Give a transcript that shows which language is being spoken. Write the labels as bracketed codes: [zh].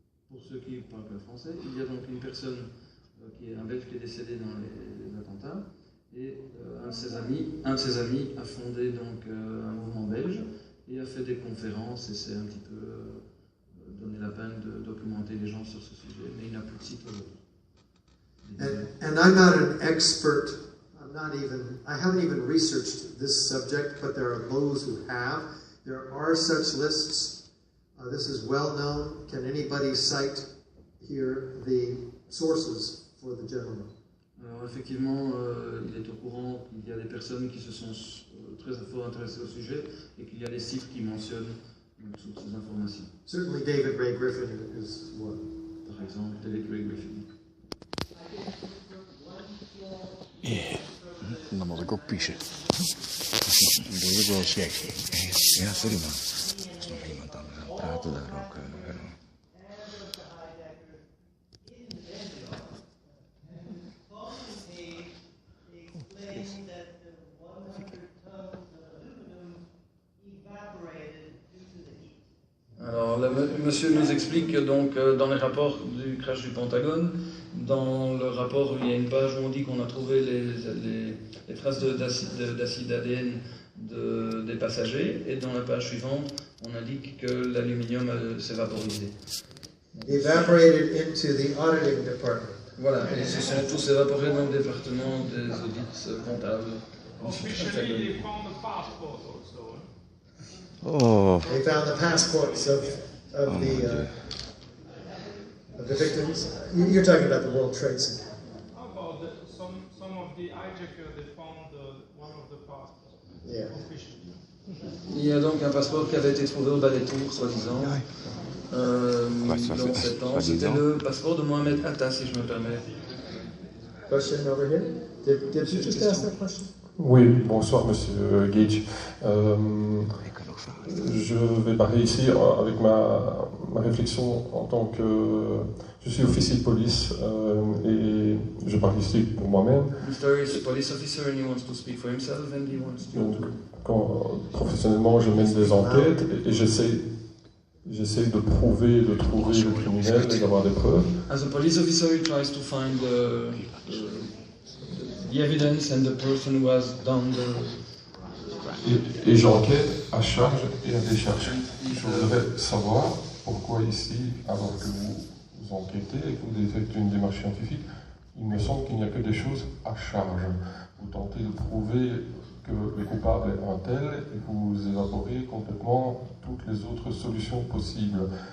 [fr] Pour ceux qui parlent le français, il y a donc une personne qui est un Belge qui est décédé dans les attentats, et un de ses amis a fondé donc un mouvement belge et a fait des conférences et s'est un petit peu donné la peine de documenter les gens sur ce sujet, mais il n'a plus de site web. [en] And I'm not an expert. I haven't even researched this subject, but there are those who have. There are such lists. This is well known. Can anybody cite here the sources for the gentleman? [fr] Alors effectivement, il est au courant qu'il y a des personnes qui se sont très fort intéressées au sujet et qu'il y a des sites qui mentionnent toutes ces informations. [en] Certainly David Ray Griffin is one. [fr] Par exemple, David Ray Griffin. [nl] Dan moet ik ook piezen. Dat wil ik wel zeggen. Ja, sorry man. Er is nog iemand anders aan het praten daar ook. [fr] Alors, le monsieur nous explique que donc dans les rapports du crash du Pentagone, dans le rapport, il y a une page où on dit qu'on a trouvé les traces d'acide ADN des passagers, et dans la page suivante, on indique que l'aluminium s'est vaporisé. [en] Evaporated into the auditing department. [fr] Voilà, et ils se sont tous évaporés dans le département des audits comptables. [en] Officially, they found the passport also. Oh. They found the passports of the victims. You're talking about the World Trade Center. How about some of the hijackers? They found one of the passports. Yeah. Officially. [fr] Il y a donc un passeport qui avait été trouvé au bas des tours, soi-disant. Dans 7 ans. C'était le passeport de Mohamed Atta, si je me permets. [en] Question over here. Did you just ask that question? [fr] Oui, bonsoir Monsieur Gage. Je vais parler ici avec ma réflexion en tant que... Je suis officier de police et je parle ici pour moi-même. [en] Mr. is a police officer and he wants to speak for himself and he wants to... [fr] Donc, professionnellement, je mène des enquêtes et j'essaie de prouver, de trouver le criminel et d'avoir des preuves. [en] As a police officer, he tries to find the evidence and the person who has done the... [fr] Et j'enquête à charge et à décharge. Je voudrais savoir pourquoi ici, alors que vous enquêtez et que vous effectuez une démarche scientifique, il me semble qu'il n'y a que des choses à charge. Vous tentez de prouver que le coupable est un tel et vous évaporez complètement toutes les autres solutions possibles.